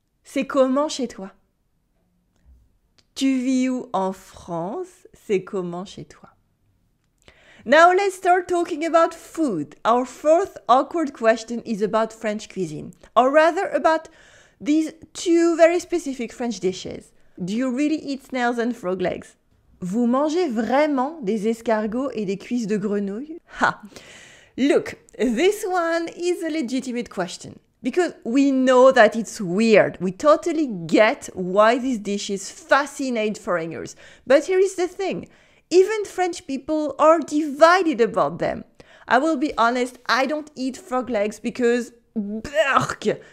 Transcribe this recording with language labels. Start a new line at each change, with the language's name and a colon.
French: C'est comment chez toi? Tu vis où en France? C'est comment chez toi?
English: Now let's start talking about food. Our fourth awkward question is about French cuisine, or rather about these two very specific French dishes. Do you really eat snails and frog legs?
French: Vous mangez vraiment des escargots et des cuisses de grenouille? Ha!
English: Look, this one is a legitimate question. Because we know that it's weird. We totally get why these dishes fascinate foreigners. But here is the thing. Even French people are divided about them. I will be honest, I don't eat frog legs because burk.